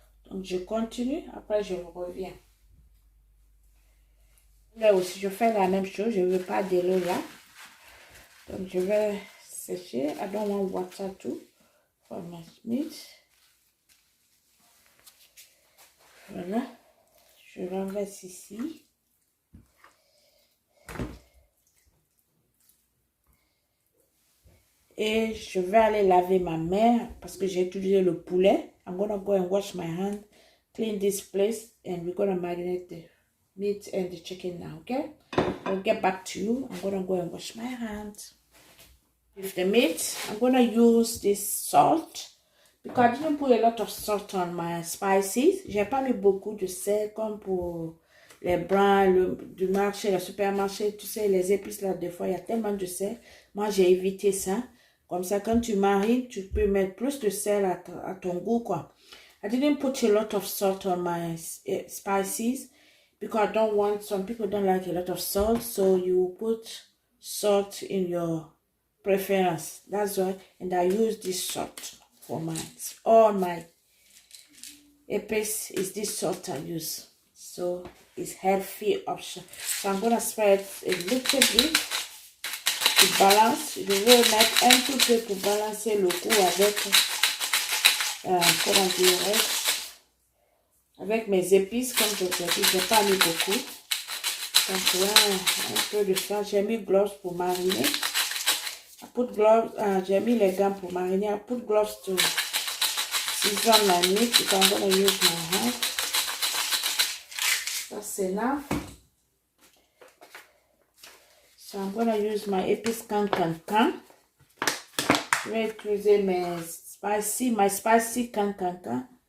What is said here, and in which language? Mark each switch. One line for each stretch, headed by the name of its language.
French: Donc, je continue. Après, je reviens. Là aussi, je fais la même chose. Je ne veux pas de l'eau là. Donc, je vais sécher.
English: I don't want water too for my meat.
French: Voilà. Je renverse ici. Et je vais aller laver ma main parce que j'ai utilisé le poulet.
English: I'm going to go and wash my hand, clean this place, and we're going to marinate the meat and the chicken now, okay? I'll get back to you. I'm going to go and wash my hands. With the meat, I'm going to use this salt because I didn't put a lot of salt on my spices.
French: J'ai pas mis beaucoup de sel comme pour les brins du marché, le supermarché, tu sais, les épices là, des fois, il y a tellement de sel. Moi, j'ai évité ça. Comme ça, quand tu marines, tu peux mettre plus de sel à ton goût, quoi.
English: I didn't put a lot of salt on my spices because I don't want, some people don't like a lot of salt. So you put salt in your preference. That's why, and I use this salt for all my épices is this salt I use. So it's healthy option. So I'm going to spread a little bit. To balance,
French: je vais mettre un tout peu pour balancer le goût avec, comment dirais-je, avec mes épices, comme je vous ai dit, je n'ai pas mis beaucoup. Donc là, un peu de ça. J'ai mis gloves pour mariner.
English: I put gloves,
French: j'ai mis les gants pour mariner.
English: I put gloves to season my meat because I'm going to use my hand. That's enough. So I'm going to use my épices cancancan.
French: Je vais utiliser
English: my spicy cancancan.